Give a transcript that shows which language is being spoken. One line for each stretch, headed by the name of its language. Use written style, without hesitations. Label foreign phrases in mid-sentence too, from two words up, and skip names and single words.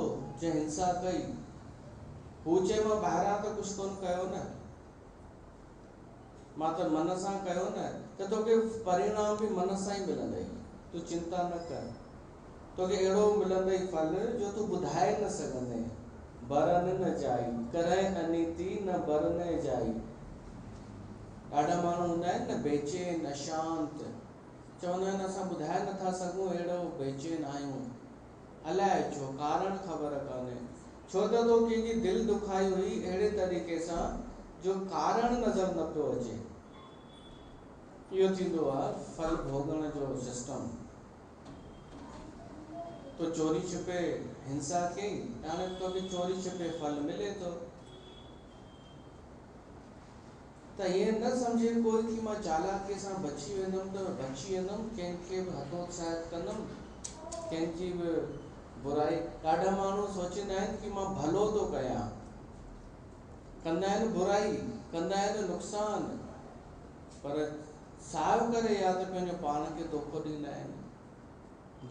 Sindhi: जंहिं हिंसा कई हू चए मां ॿाहिरां त कुझु कोन कयो न, मां त मन सां कयो न, त तोखे परिणाम बि मन सां ई मिलंदई, तूं चिंता न कर। तोखे अहिड़ो मिलंदई फल जो तूं ॿुधाए न सघंदे।
Hindi: बरन न जाई, करैं अनीति न बरने जाई।
Sindhi: ॾाढा माण्हू हूंदा आहिनि न बेचैन, अशांत, चवंदा आहिनि असां ॿुधाए नथा सघूं अहिड़ो बेचैन आहियूं। अलाए छो, कारण ख़बर कान्हे। छो त तो कंहिंजी दिलि दुखाई हुई अहिड़े तरीक़े सां जो कारण नज़र न पियो अचे। इहो थींदो आहे फल भोगण जो सिस्टम। तो चोरी छिपे हिंसा कई, हाणे तोखे चोरी छिपे फल मिले थो। त ईअं न सम्झे कोई कि मां चालाकीअ सां बची वेंदुमि त बची वेंदुमि, कंहिंखे बि हतोत्साहित कंदुमि, कंहिंजी बि बुराई। ॾाढा माण्हू सोचींदा आहिनि कि मां भलो थो कयां, कंदा आहिनि बुराई, कंदा आहिनि नुक़सान, पर सायो करे या त पंहिंजो पाण खे धोखो ॾींदा आहिनि।